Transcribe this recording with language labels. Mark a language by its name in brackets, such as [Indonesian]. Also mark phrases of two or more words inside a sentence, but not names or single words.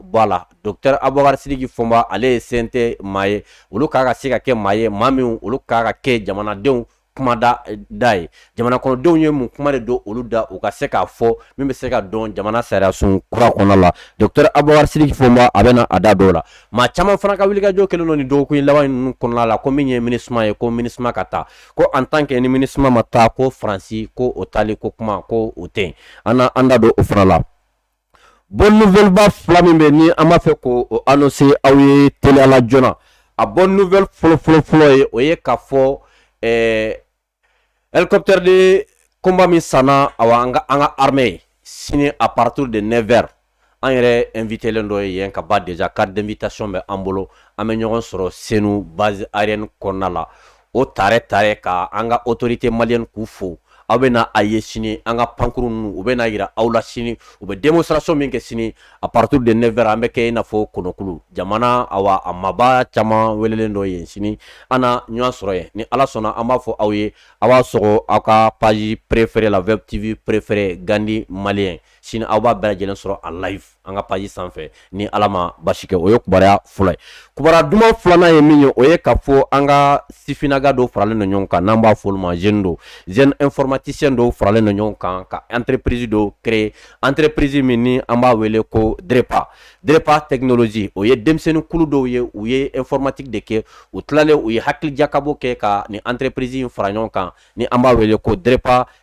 [Bambara] bɔ a la docteur Abubakar Sidiki Fɔnba ale ye CNT maa ye olu k'a ka se ka kɛ maa ye maa min olu k'a ka kɛ jamanadenw kuma da ye jamana kɔnɔdenw ye mun kuma de don olu da u ka se k'a fɔ min bɛ se ka dɔn jamana sariya sun kura kɔnɔ la docteur Abubakar Sidiki Fɔnba a bɛ na a da dɔw la maa caman fana ka wulikajɔ kɛlen don nin dɔgɔkun laban ninnu kɔnɔna la ko min ye MINUSMA ye ko MINUSMA ka taa ko [French] en tant que [Bambara] ni MINUSMA ma taa ko Faransi ko o taali ko kuma ko o tɛ an da don o fana la. [French] Bonne nouvelle [Bambara] ba fila min bɛ ni an b'a fɛ k'o annoncer aw ye teliya la joona a [French] bonne nouvelle [Bambara] fɔlɔ ye o ye k'a fɔ [French] hélicoptère de combat [Bambara] min sanna awa an ka armée sini [French] à partir de 9h [Bambara] an yɛrɛ invité len dɔ ye yen ka ba déjà [French] carte d'invitation [Bambara] bɛ an bolo an bɛ ɲɔgɔn sɔrɔ Senu [French] base aérienne [Bambara] kɔnɔna la o tare ka an ka [French] autorité malienne [Bambara] k'u fo aw bɛ na a ye sini an ka pankuru ninnu u bɛ na yira aw la sini u bɛ démonstration min kɛ sini [French] à partir de 9h [Bambara] an bɛ kɛ i n'a fɔ Kɔnɔkulu jamana awa a maba caman welelen dɔ yen sini an na ɲɔgɔn sɔrɔ yen ni Ala sɔnna an b'a fɔ aw ye aw b'a sɔgɔ aw ka [French] page préférée la web TV préférée [Bambara] Gandi Malien sini aw b'a bɛɛ lajɛlen sɔrɔ [French] en live [Bambara] an ka page sanfɛ ni Ala ma basi kɛ o ye kibaruya fɔlɔ ye kibaruya duman filanan ye min ye o ye k'a fɔ an ka sifinaga dɔw faralen don ɲɔgɔn kan n'an b'a fɔ olu ma [French] jeune informaticien [Bambara] dɔw faralen don ɲɔgɔn kan ka entreprise dɔw créer entreprise min ni an b'a wele ko DREPA technologie o ye denmisɛnnin kulu dɔw ye u ye informatique de kɛ u tilalen u ye hakilijakabɔ kɛ ka ni entreprise in fara ɲɔgɔn kan ni an b'a wele ko DREPA